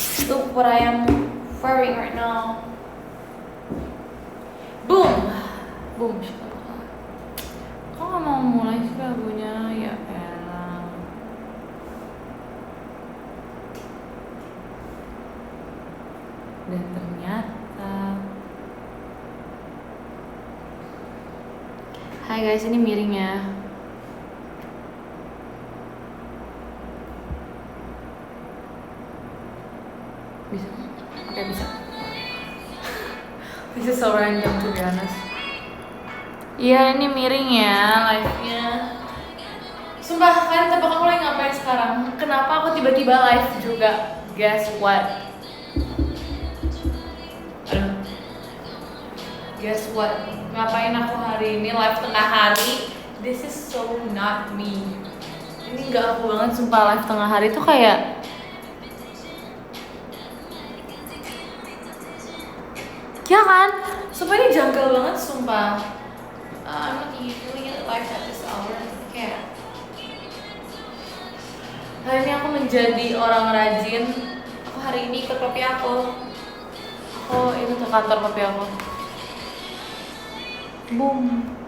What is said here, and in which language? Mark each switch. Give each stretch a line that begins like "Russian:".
English: Look what I am wearing right now. Boom. Boom.
Indonesian: Kok nggak mau mulai sih lagunya? Ya elah. Dan ternyata, hai guys, ini miring ya. Bisa? Oke, bisa.
English: This is so random to be honest.
Indonesian: Iya, ini miring ya live-nya. Sumpah, kalian tebak aku lagi ngapain sekarang? Kenapa aku tiba-tiba live juga?
English: Guess what?
Indonesian: Aduh.
English: Guess what?
Indonesian: Ngapain aku hari ini live tengah hari?
English: This is so not me.
Indonesian: Ini gak aku banget, sumpah. Live tengah hari tuh kayak ya kan? Sumpah ini janggal banget, sumpah.
English: I'm not usually live at this hour.
Indonesian: Kayak hari ini aku menjadi orang rajin. Aku hari ini ikut papi aku. Aku itu ke kantor papi aku. Boom.